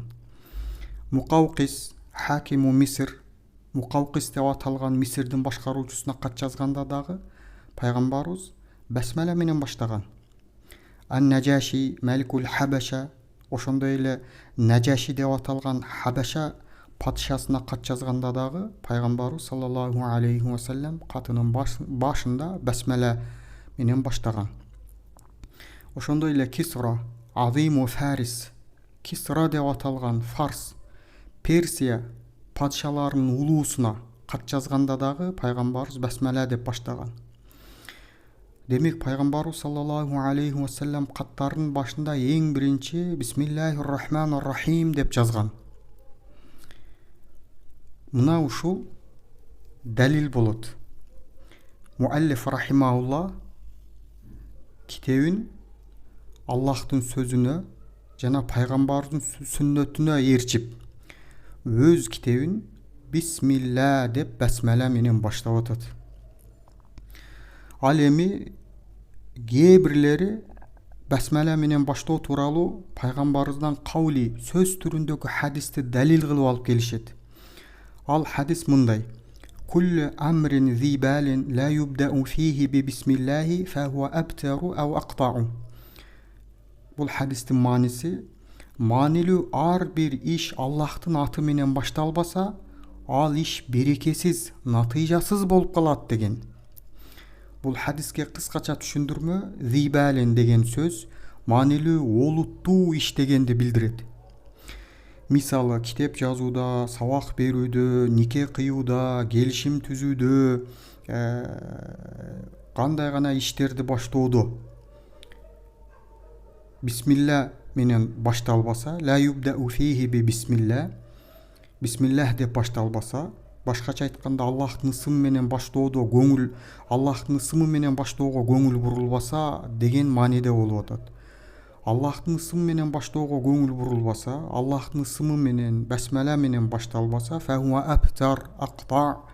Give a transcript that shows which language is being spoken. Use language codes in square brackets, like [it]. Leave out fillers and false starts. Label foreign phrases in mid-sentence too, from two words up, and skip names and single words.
[ky] Мукавкис, [ar] حاكم مصر, [ky] Мукавкис деп аталган Мисирдин башкаруучусуна кат жазганда дагы пайгамбарыбыз басмала менен баштаган. Ан-Najаши, [ar] ملك الحبشة, [ky] ошондой эле Najаши деп аталган Хабаша падышасына кат жазганда дагы пайгамбарыбыз [ar] صلى الله عليه وسلم [ky] катынын башында басмала менен баштаган. Ошондой эле Кисра, [ar] عظيم فارس, [ky] Кисра деп аталган Фарс, Персия падышаларынын улуусуна кат жазганда дагы пайгамбарыбыз басмала деп баштаган. Демек, пайгамбарыбыз [ar] صلى الله عليه وسلم [ky] каттарынын башында эң биринчи [ar] بسم الله الرحمن الرحيم [ky] деп жазган. Мына ушул далил болот. Муаллиф рахимахулла китебин Аллахтын сөзүнө жана пайгамбардын сүннөтүнө ээрчип, өз китебин бисмилла деп басмала менен баштап атат. Ал эми кээ бирлери басмала менен баштоо тууралуу пайгамбарыбыздан каули сөз түрүндөгү хадисти далил кылып алып келишет. Ал хадис мындай: [ar] كل أمر ذي بال لا يبدأ فيه ببسم الله فهو أبتر أو أقطع. [ky] Бул хадистин мааниси, маанилүү ар бир иш Аллахтын аты менен башталбаса, ал иш берекесиз, натыйжасыз болуп калат деген. Бул хадиске кыскача түшүндүрмө зибалин деген сөз маанилүү олуттуу иш дегенди билдирет. Мисалы, китеп жазууда, сабак берүүдө, нике кыюуда, келишим түзүүдө, кандай гана иштерди баштоодо бисмилла менен башталбаса, [ar] لا يبدأ فيه ببسم الله, [ky] бисмиллах деп башталбаса, башкача айтканда Аллахтын ысымы менен баштоодо көңүл, Аллахтын ысымы менен баштоого көңүл бурулбаса деген мааниде болуп атат. Аллахтын ысымы менен баштоого көңүл бурулбаса, Аллахтын ысымы менен басмала менен башталбаса, [ar] فهو أبتر أقطع.